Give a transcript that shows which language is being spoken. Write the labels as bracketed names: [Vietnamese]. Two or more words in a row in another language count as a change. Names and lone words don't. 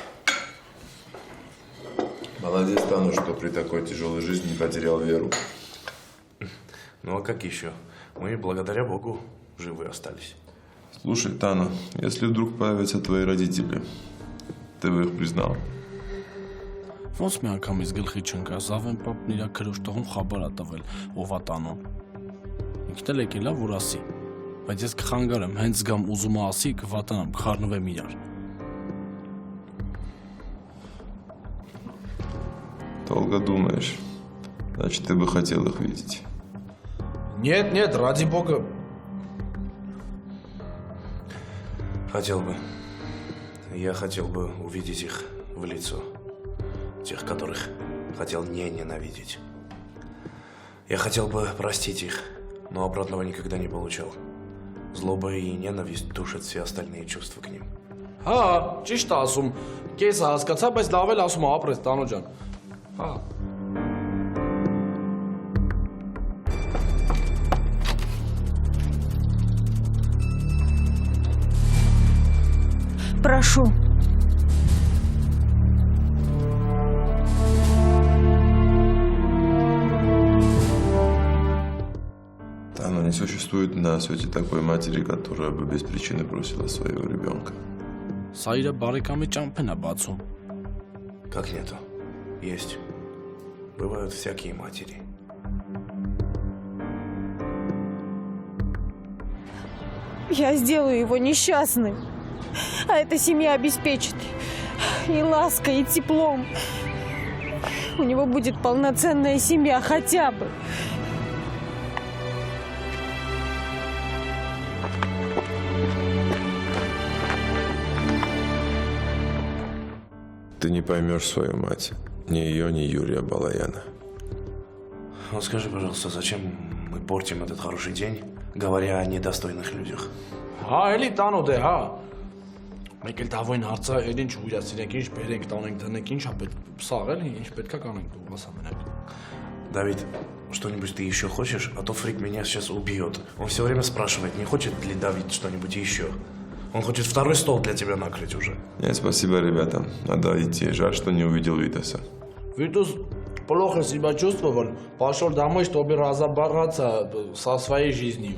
[Russian] Молодец, Тану, что при такой тяжелой жизни не потерял веру. Ну а как еще? Мы, благодаря богу, живы остались. Слушай, Тана, если вдруг появятся твои родители, ты бы их признал? [Armenian] Ոնց մի անգամից գլխի չընկա, Զավեն պապն իր քրոջ տողում խաբար ա տվել, ով ա տանում։ Ինքն էլ եկել ա, որ ասի, բայց ես կխանգարեմ, հենց զգամ ուզում ա ասի, կվատանամ, կխառնվեմ իրար։ [Russian] Долго думаешь. Значит, ты бы хотел их видеть. Нет, нет, ради бога. Хотел бы. Я хотел бы увидеть их в лицо. Тех, которых хотел не ненавидеть. Я хотел бы простить их, но обратного никогда не получал. Злоба и ненависть душат все остальные чувства к ним. [Armenian] Հա, ճիշտ ա ասում։ Կեսը հասկացա, բայց լավ էլ ասում ա ապրես, Տանո ջան։ Հա։ [Russian] Прошу. Тану, не существует на свете такой матери, которая бы без причины бросила своего ребенка. [Armenian] Սա իր բարեկամի ճամփեն ա բացում։ [Russian] Как нету? Есть. Бывают всякие матери. Я сделаю его несчастным. А эта семья обеспечит и лаской, и теплом. У него будет полноценная семья хотя бы. Ты не поймешь свою мать. Ни ее, ни Юрия Балаяна. Вот скажи, пожалуйста, зачем мы портим этот хороший день, говоря о недостойных людях? [Armenian] Հա, էլի տանո դե, հա։ Մեկ էլ դավոյն հարցա, էլ ինչ ուղիացրենք, ինչ բերենք, տանենք, դնենք, ինչ ա պետք սաղ էլի, ինչ պետքա կանենք դու ասա մենակ։ [Russian] Давид, что-нибудь ты еще хочешь? А то Фрик меня сейчас убьет. Он все время спрашивает, не хочет ли Давид что-нибудь еще. Он хочет второй стол для тебя накрыть уже. Нет, спасибо, ребята. Надо идти. Жаль, что не увидел Витаса. Витус плохо себя чувствовал, пошел домой, чтобы разобраться со своей жизнью.